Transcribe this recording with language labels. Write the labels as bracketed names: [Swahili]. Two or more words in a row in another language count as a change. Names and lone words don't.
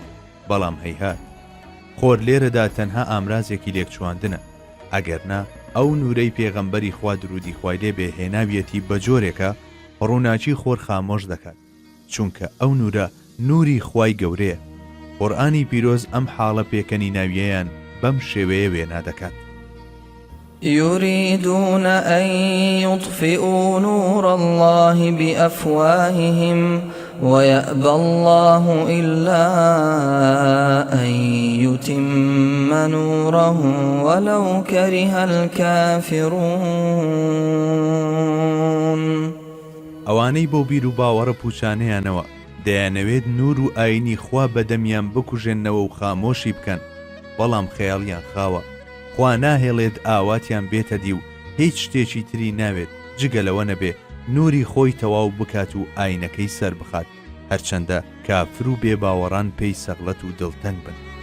[Central Kurdish] بەڵام هەیهات، خۆر لێرەدا تەنها ئامرازێکی لێکچواندنە، ئەگەرنا ئەو نورەی پێغەمبەری خوا درودی خوای لێ بێ هێناویەتی بە جۆرێکە ڕووناچی خۆر خامۆش دەکات، چونکە ئەو نورە نوری خوای گەورەیە. قورئانی پیرۆز ئەم حاڵە پێکەنی ناویەیان بەم شێوەیە وێنا دەکات: [Arabic] يريدون أن يطفئوا نور الله بأفواههم ويأبى الله إلا أن يتم نوره ولو كره الكافرون. [Central Kurdish] ئەوانەی بۆ بیر و باوەڕە پوچانەیانەوە دەیانەوێت نور و ئاینی خوا بەدەمیان بکوژێنەوە و خامۆشی بکەن، بەڵام خەیاڵیان خاوە، خوا ناهێڵێت ئاواتیان بێتە دی و هیچ شتێکی تری ناوێت جگە لەوە نەبێ نوری خۆی تەواو بکات و ئاینەکەی سەر بخات، هەرچەندە کافر و بێباوەڕان پێی سەغڵەت و دڵتەنگ بن.